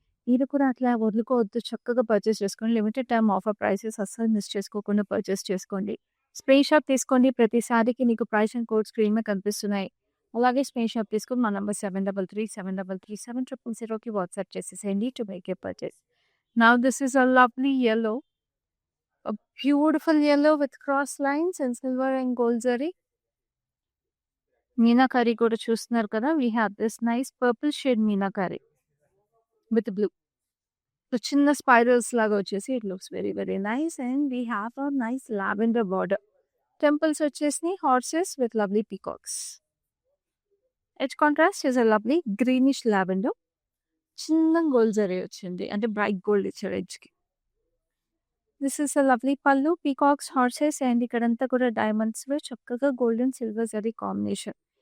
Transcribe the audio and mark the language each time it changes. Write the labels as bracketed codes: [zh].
[te] మీరు కూడా అట్లా వదులుకోవద్దు. చక్కగా పర్చేస్ చేసుకోండి. లిమిటెడ్ టైమ్ ఆఫర్ ప్రైసెస్ అస్సలు మిస్ చేసుకోకుండా పర్చేస్ చేసుకోండి. స్క్రీన్ షాట్ తీసుకోండి. ప్రతి సారీకి నీకు ప్రైస్ అండ్ కోడ్ స్క్రీన్ మీద కనిపిస్తున్నాయి. అలాగే స్క్రీన్ షాట్ తీసుకొని మా నంబర్ 7337337000కి వాట్సాప్ చేసేసేయండి [en] To make a purchase. Now this is a lovely yellow. A beautiful yellow with cross lines and silver and gold zari. [te] Meenakari కూడా చూస్తున్నారు కదా! [en] We have this nice purple shade meenakari with blue. So, [te] చిన్న spirals లాగా వచ్చేసి [en] It looks very very nice. And we have a nice lavender border. Temples వచ్చేసినాయి horses with lovely peacocks. Edge contrast is a lovely greenish lavender. [te] చిన్న gold zari వచ్చింది. అంటే bright gold ఇచ్చారు ఎడ్జ్‌కి. [en] this is a lovely pallu, [te] peacocks, horses and ఇక్కడంతా కూడా డైమండ్స్‌లో చక్కగా gold and silver zari combination.